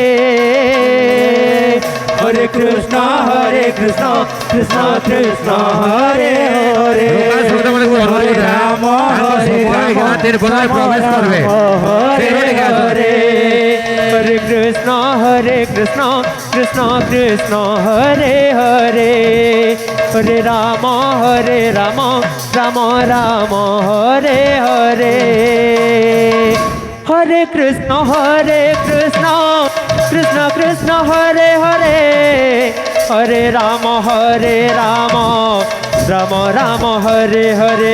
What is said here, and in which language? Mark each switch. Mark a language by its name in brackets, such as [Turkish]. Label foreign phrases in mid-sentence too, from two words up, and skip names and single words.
[Bangla] হরে কৃষ্ণ কৃষ্ণ কৃষ্ণ হরে হরে লোকাল শব্দ বলে কোনো অর্থ হরে বোঝে না। রাম তারপর এখানে বোধহয় প্রবেশ করবে। হরে হরে হরে কৃষ্ণ কৃষ্ণ কৃষ্ণ হরে হরে হরে রাম রাম রাম হরে হরে হরে কৃষ্ণ কৃষ্ণ কৃষ্ণ হরে হরে হরে রাম রাম রাম হরে হরে